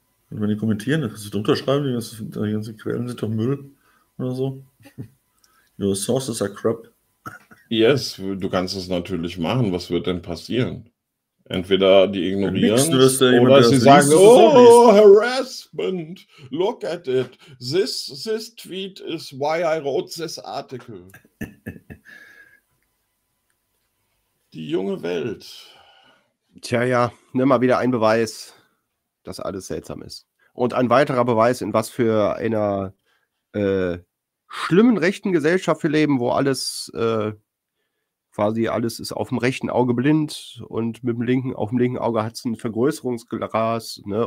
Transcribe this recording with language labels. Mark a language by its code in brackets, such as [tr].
[de] Und wenn die kommentieren, dann kannst du drunter schreiben, die ganzen Quellen sind doch Müll oder so. [en] Your sources are crap. [de] Yes, du kannst es natürlich machen. Was wird denn passieren? Entweder die ignorieren oder sie sagen, [en] oh, harassment, look at it. This tweet is why I wrote this article. [de] Die junge Welt. Tja, ja, nimm mal wieder ein Beweis, dass alles seltsam ist. Und ein weiterer Beweis, in was für einer schlimmen rechten Gesellschaft wir leben, wo alles quasi alles ist auf dem rechten Auge blind und mit dem linken, auf dem linken Auge hat es ein Vergrößerungsglas, ne?